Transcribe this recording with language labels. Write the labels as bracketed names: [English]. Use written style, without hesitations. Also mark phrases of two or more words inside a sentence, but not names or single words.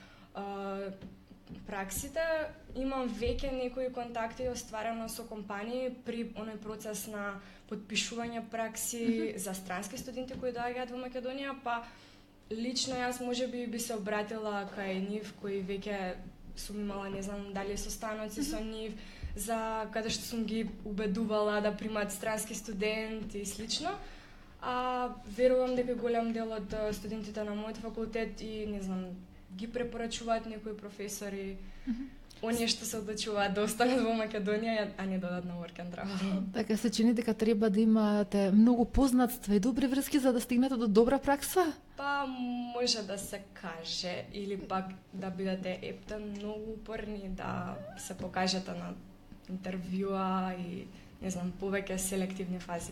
[Macedonian] праксите, имам веќе некои контакти остварено со компании при оној процес на потпишување пракси за странски студенти кои доаѓаат во Македонија, па лично јас можеби би се обратила кај нив кои веќе сум имала, не знам дали состаноци со нив, за каде што сум ги убедувала да примат странски студент и слично. Верувам дека голем дел од студентите на мојот факултет и, не знам, ги препорачуваат некои професори, оние што се одлучуваат да останат во Македонија, а не додат на [English] work and travel. [Macedonian] Така се чини дека треба да имате многу познатства и добри врски за да стигнете до добра пракса? Па може да се каже, или пак да бидете многу упорни, да се покажете на интервјуа и, не знам, повеќе селективни фази.